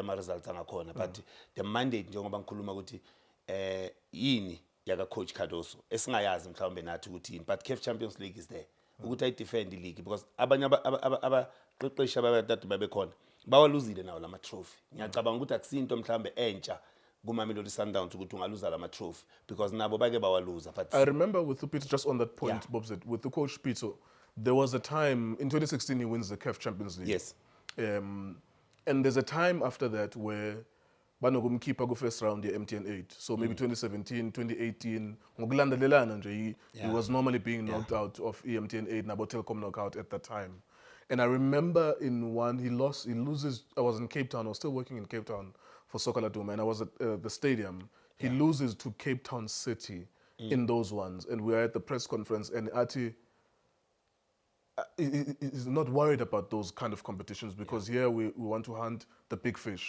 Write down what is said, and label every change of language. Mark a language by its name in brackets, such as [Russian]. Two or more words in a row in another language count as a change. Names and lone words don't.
[Zulu] ama results angakhona [English] but the mandate [Zulu] njengoba ngikhuluma ukuthi yini yaka coach Cardoso esingayazi mhlawumbe nathi ukuthi yini but [English] CAF Champions League is there [Zulu] ukuthi ay defend league because abanye abaqeqeshi ababathathu babekhona bawaluzile nawo lama trophy ngiyacabanga ukuthi akusinto mhlawumbe entsha kuMamelodi Sundowns ukuthi ungaluza lama trophy because nabo bake bawaluza but [English] I remember with Peter, just on that point, Bob said, with the coach Peter, there was a time in 2016 he wins the CAF Champions League. yes And there's a time after that where [Zulu] banogumkhipha ku [English] first round ye MTN 8. So maybe 2017, 2018, [Zulu] ngokulandelelana nje [English] he was normally being knocked out of MTN 8 nabo Telkom knockout at that time. And I remember in one he loses. I was in Cape Town. I was still working in Cape Town for Soccer Laduma, and I was at the stadium. He loses to Cape Town City in those ones, and we were at the press conference, and Ati is not worried about those kind of competitions because here we want to hunt the big fish.